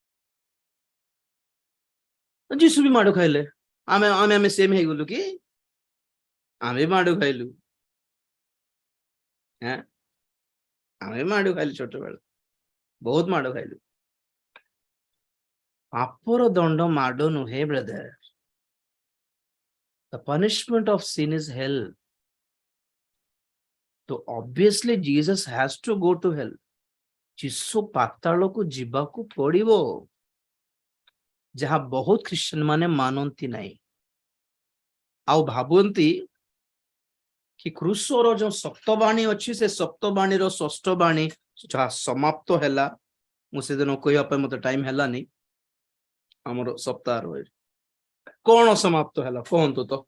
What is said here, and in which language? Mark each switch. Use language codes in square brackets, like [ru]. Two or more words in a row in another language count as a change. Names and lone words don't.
[or] ଯୀଶୁ ବି ମାଡ ଖାଇଲେ, ଆମେ ଆମେ ଆମେ ସେମ ହେଇଗଲୁ କି? ଆମେ ମାଡ ଖାଇଲୁ, ଆମେ ମାଡ ଖାଇଲୁ, ଛୋଟବେଳେ ବହୁତ ମାଡ ଖାଇଲୁ। ପାପର ଦଣ୍ଡ ମାଡ ନୁହେଁ ବ୍ରଦର। [en] The punishment of sin is hell. So obviously Jesus has to go to hell. [or] ଯୀଶୁ ପାତାଳକୁ ଯିବାକୁ ପଡିବ, ଯାହା ବହୁତ ଖ୍ରୀଷ୍ଟିଆନ ମାନେ ମାନନ୍ତି ନାହିଁ। ଆଉ ଭାବନ୍ତି କି କ୍ରୁଶର ଯୋଉ ସପ୍ତବାଣୀ ଅଛି, ସେ ସପ୍ତବାଣୀର ଷଷ୍ଠ ବାଣୀ ଯାହା ସମାପ୍ତ ହେଲା, ମୁଁ ସେଦିନ କହିବା ପାଇଁ ମତେ ଟାଇମ ହେଲାନି, ଆମର ସପ୍ତାହର କଣ ସମାପ୍ତ ହେଲା କୁହନ୍ତୁ ତ?